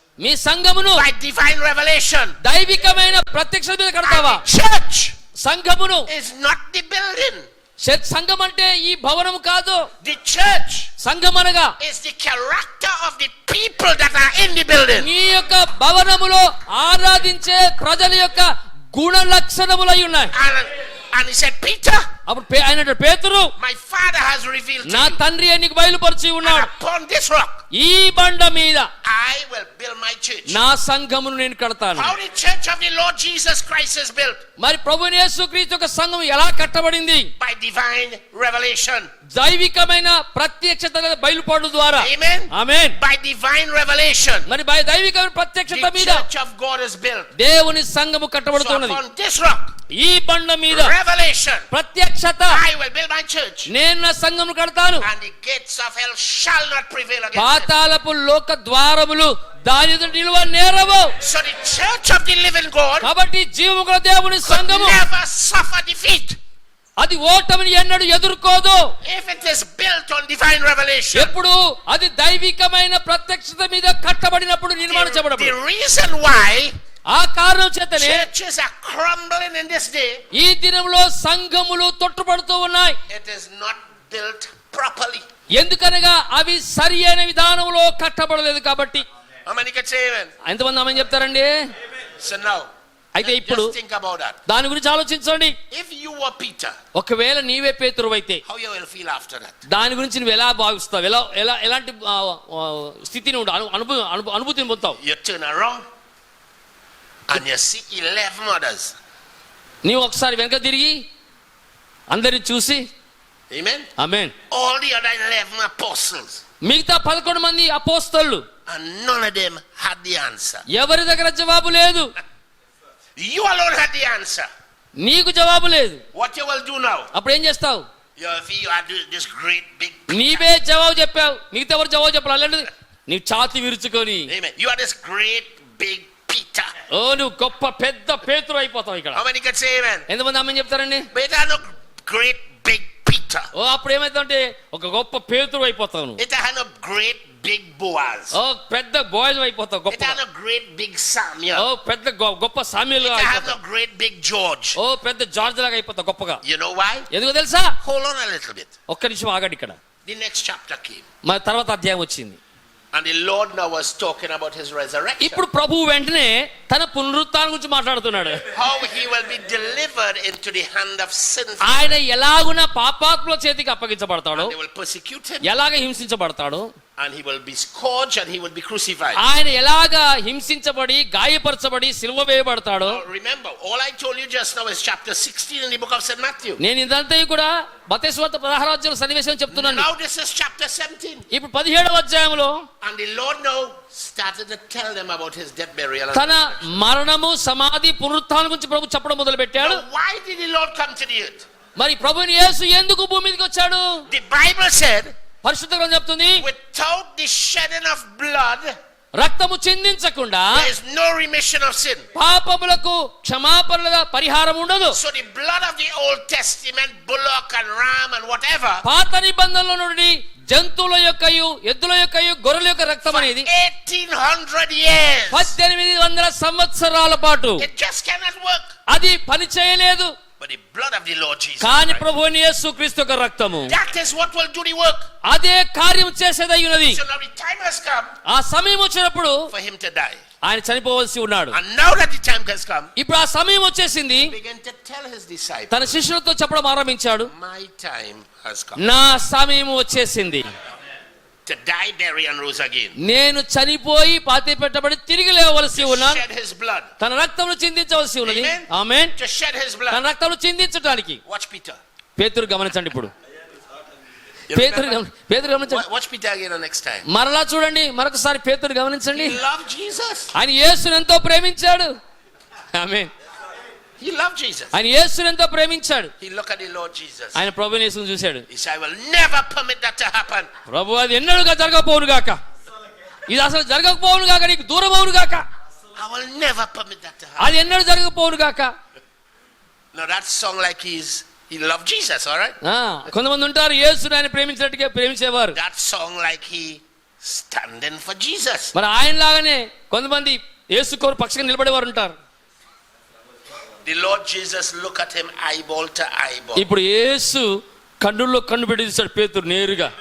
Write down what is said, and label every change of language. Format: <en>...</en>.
<te>మీ సంఘమును</te> <en>by divine revelation.</en> <te>దైవికమైన ప్రత్యక్షత మీద కడతావా?</te> <en>And the church</en> <te>సంఘమును</te> <en>is not the building.</en> <te>సంఘం అంటే ఈ భవనం కాదు.</te> <en>The church</en> <te>సంఘం అనగా</te> <en>is the character of the people that are in the building.</en> <te>నీ యొక్క భవనములో ఆరాధించే ప్రజల యొక్క గుణ లక్షణములు అయి ఉన్నాయి.</te> <en>And he said, Peter,</en> <te>అప్పుడు ఆయన పేతురు,</te> <en>my father has revealed to</en> <te>నా</te> <en>you.</en> <te>తండ్రి నీకు బయలుపరిచి</te> <en>And</en> <te>ఉన్నాడు.</te> <en>upon this rock,</en> <te>ఈ బండ మీద</te> <en>I will build my church.</en> <te>నా సంఘమును నేను కడతాను.</te> <en>How the church of the Lord Jesus Christ is built?</en> <te>మరి ప్రభువైన యేసుక్రీస్తు యొక్క సంఘం ఎలా కట్టబడింది?</te> <en>By divine revelation.</en> <te>దైవికమైన ప్రత్యక్షత బయలుపడు ద్వారా.</te> <en>Amen.</en> <te>Amen.</te> <en>By divine revelation.</en> <te>మరి దైవికమైన ప్రత్యక్షత</te> <en>The</en> <te>మీద</te> <en>church of God is built.</en> <te>దేవుని సంఘము</te> <en>So</en> <te>కట్టబడుతున్నది.</te> <en>upon this rock,</en> <te>ఈ బండ మీద</te> <en>revelation,</en> <te>ప్రత్యక్షత,</te> <en>I will build my church.</en> <te>నేను నా సంఘమును కడతాను.</te> <en>And the gates of hell shall not prevail against it.</en> <te>పాతాళపు లోక ద్వారములు దాని ఎదుట నిలువ నేరవు.</te> <en>So the church of the living God</en> <te>కాబట్టి జీవము గల దేవుని</te> <en>could</en> <te>సంఘము</te> <en>never suffer defeat</en> <te>అది ఓటమిని ఎన్నడూ ఎదుర్కోదు.</te> <en>if it is built on divine revelation.</en> <te>ఎప్పుడు అది దైవికమైన ప్రత్యక్షత మీద కట్టబడినప్పుడు నిర్మాణం</te> <en>The</en> <te>చేయబడినప్పుడు.</te> <en>reason why</en> <te>ఆ కారణం చేతనే</te> <en>churches are crumbling in this day,</en> <te>ఈ దినంలో సంఘములు తొట్టుపడుతూ ఉన్నాయి.</te> <en>it is not built properly.</en> <te>ఎందుకనగా అవి సరి అయిన విధానంలో కట్టబడలేదు కాబట్టి.</te> <en>How many can say amen?</en> <te>ఎంతమంది ఆమేన్ చెప్తారండి?</te> <en>So now,</en> <te>అయితే ఇప్పుడు</te> <en>just think about that.</en> <te>దాని గురించి ఆలోచించండి.</te> <en>If you were Peter,</en> <te>ఒకవేళ నీవే పేతురువైతే</te> <en>how you will feel after that?</en> <te>దాని గురించి నువ్వు ఎలా భావిస్తావు? ఎలాంటి స్థితిని అనుభూతిని పొందుతావు?</te> <en>You turn around and you see 11 others.</en> <te>నీవు ఒకసారి వెనక తిరిగి అందరిని చూసి,</te> <en>Amen?</en> <te>Amen,</te> <en>All the other 11 apostles,</en> <te>మిగతా 11 మంది అపోస్తలులు</te> <en>and none of them had the answer.</en> <te>ఎవరి దగ్గర జవాబు లేదు.</te> <en>You alone had the answer.</en> <te>నీకు జవాబు లేదు.</te> <en>What you will do now?</en> <te>అప్పుడు ఏం చేస్తావు?</te> <en>You had this great big Peter.</en> <te>నీవే జవాబు చెప్పావు, మిగతా ఎవరు జవాబు చెప్పాలి. అలాంటిది నీ ఛాతి విరుచుకొని,</te> <en>Amen. You are this great big Peter.</en> <te>ఓ నువ్వు గొప్ప పెద్ద పేతురు అయిపోతావు ఇక్కడ.</te> <en>How many can say amen?</en> <te>ఎంతమంది ఆమేన్ చెప్తారండి?</te> <en>But I no great big Peter.</en> <te>ఓ అప్పుడు ఏమైతుందంటే ఒక గొప్ప పేతురు అయిపోతావు నువ్వు.</te> <en>It had no great big Boaz.</en> <te>ఓ పెద్ద బోయజ్ అయిపోతావు</te> <en>It</en> <te>గొప్ప.</te> <en>had no great big</en> <te>oh</te> <en>Samuel.</en> <te>పెద్ద గొప్ప సామ్యులు</te> <en>It had no</en> <te>అయిపోతావు.</te> <en>great big George.</en> <te>ఓ పెద్ద జార్జ్ లాగా అయిపోతావు గొప్పగా.</te> <en>You know why?</en> <te>ఎందుకో తెలుసా?</te> <en>Hold on a little bit.</en> <te>ఒక్క నిమిషం ఆగండి ఇక్కడ.</te> <en>The next chapter came.</en> <te>మరి తర్వాత అధ్యాయం వచ్చింది.</te> <en>And the Lord now was talking about his resurrection.</en> <te>ఇప్పుడు ప్రభువు వెంటనే తన పునరుత్థానం గురించి మాట్లాడుతున్నాడు.</te> <en>How he will be delivered into the hand of sinful.</en> <te>ఆయన ఎలాగున పాపాత్ముల చేతికి అప్పగించబడతాడు,</te> <en>They will persecute him.</en> <te>ఎలాగ హింసించబడతాడు,</te> <en>And he will be scourged and he will be crucified.</en> <te>ఆయన ఎలాగ హింసించబడి గాయపరచబడి సిలువ వేయబడతాడు.</te> <en>Now remember, all I told you just now is chapter 16 in the book of St. Matthew.</en> <te>నేను ఇదంతా కూడా మత్తయి సువార్త 16వ అధ్యాయం సన్నివేశం చెప్తున్నాను.</te> <en>Now this is chapter 17.</en> <te>ఇప్పుడు 17వ అధ్యాయంలో</te> <en>And the Lord now started to tell them about his death, burial, and</en> <te>తన మరణము సమాధి పునరుత్థానం గురించి ప్రభు చెప్పడం మొదలు పెట్టాడు.</te> <en>Now, why did the Lord come to the earth?</en> <te>మరి ప్రభువుని యేసు ఎందుకు భూమి మీదకి వచ్చాడు?</te> <en>The Bible said,</en> <te>పరిశుద్ధ గ్రంథం చెప్తుంది,</te> <en>without the shedding of blood,</en> <te>రక్తము చిందించకుండా</te> <en>there is no remission of sin.</en> <te>పాపములకు క్షమాపణల పరిహారం ఉండదు.</te> <en>So the blood of the Old Testament, bullock and ram and whatever,</en> <te>పాత నిబంధనలో నుండి జంతువుల యొక్కయు ఎద్దుల యొక్కయు గొర్రెల యొక్క రక్తం</te> <en>for</en> <te>అనేది</te> <en>1800 years,</en> <te>1800 సంవత్సరాల పాటు</te> <en>it just cannot work.</en> <te>అది పని చేయలేదు.</te> <en>But the blood of the Lord Jesus</en> <te>కానీ</te> <en>Christ,</en> <te>ప్రభువైన యేసుక్రీస్తు యొక్క రక్తము</te> <en>that is what will do the work.</en> <te>అదే కార్యం చేసేదై ఉన్నది.</te> <en>So now the time has come</en> <te>ఆ సమయం వచ్చినప్పుడు</te> <en>for him to die.</en> <te>ఆయన చనిపోవలసి ఉన్నాడు.</te> <en>And now that the time has come,</en> <te>ఇప్పుడు ఆ సమయం వచ్చేసింది.</te> <en>he began to tell his disciples,</en> <te>తన శిష్యులతో చెప్పడం ఆరంభించాడు,</te> <en>my time has come</en> <te>నా సమయం వచ్చేసింది.</te> <en>to die, bury and rose again.</en> <te>నేను చనిపోయి పాతి పెట్టబడి తిరిగి లేవలసి</te> <en>To</en> <te>ఉన్నాను.</te> <en>shed his blood.</en> <te>తన రక్తమును చిందించవలసి ఉన్నది.</te> <en>Amen.</en> <te>Amen.</te> <en>To shed his</en> <te>తన</te> <en>blood.</en> <te>రక్తమును చిందించడానికి.</te> <en>Watch Peter.</en> <te>పేతురు గమనించండి. ఇప్పుడు</te> <en>You</en> <te>పేతురు</te> <en>remember?</en> <te>పేతురు గమనించండి.</te> <en>Watch Peter again the next time.</en> <te>మరలా చూడండి, మరొకసారి పేతురు గమనించండి.</te> <en>He loved Jesus.</en> <te>ఆయన యేసుని ఎంతో ప్రేమించాడు. ఆమేన్.</te> <en>He loved Jesus.</en> <te>ఆయన యేసుని ఎంతో ప్రేమించాడు.</te> <en>He looked at the Lord Jesus.</en> <te>ఆయన ప్రభువుని యేసుని చూశాడు.</te> <en>He said, I will never permit that to happen.</en> <te>ప్రభు అది ఎన్నడూగా జరగకపోవును గాక, ఇది అసలు జరగకపోవును గాక, నీకు దూరం అవును గాక,</te> <en>I will never permit that to happen.</en> <te>అది ఎన్నడూ జరగకపోవును గాక.</te> <en>Now that song like he loved Jesus, all right?</en> <te>కొంతమంది ఉంటారు యేసుని ఆయన ప్రేమించినట్టుగా ప్రేమించేవారు.</te> <en>That song like he standing for Jesus.</en> <te>మరి ఆయన లాగానే కొంతమంది యేసు కోరు పక్షంగా నిలబడేవారు ఉంటారు.</te> <en>The Lord Jesus look at him eyeball to eyeball.</en> <te>ఇప్పుడు యేసు కన్నుల్లో కన్ను పెట్టి చూశాడు పేతురు నేరుగా.</te>